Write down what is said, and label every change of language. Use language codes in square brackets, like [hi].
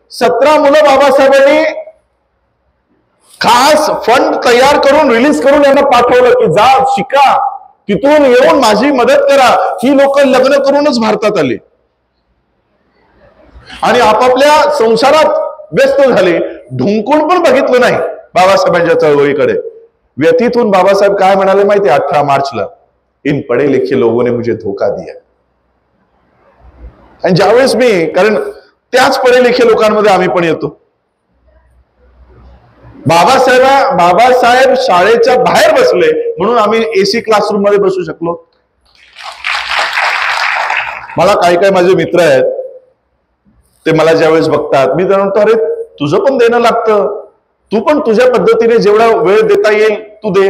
[mr] 17 मुलं बाबासाहेबांनी खास फंड तयार करून रिलीज करून यांना पाठवलं की जा शिका, तिथून येऊन माझी मदत करा. ही लोक लग्न करूनच भारतात आली आणि आपापल्या संसारात व्यस्त झाले. ढुंकून पण बघितलं नाही बाबासाहेबांच्या चळवळीकडे. व्यथित होऊन बाबासाहेब काय म्हणाले माहिती? 18 मार्चला, [hi] इन पढे लिखे लोगों ने मुझे धोखा दिया. [mr] आणि ज्यावेळेस मी, कारण त्याच [hi] पढे लिखे [mr] लोकांमध्ये आम्ही पण येतो, बाबासाहेब शाळेच्या बाहेर बसले म्हणून आम्ही एसी क्लासरूम मध्ये बसू शकलो. मला काही माझे मित्र आहेत, ते मला ज्यावेळेस बघतात मी त्यांना म्हणतो, अरे तुझं पण देणं लागतं, तू पण तुझ्या पद्धतीने जेवढा वेळ देता येईल तू दे.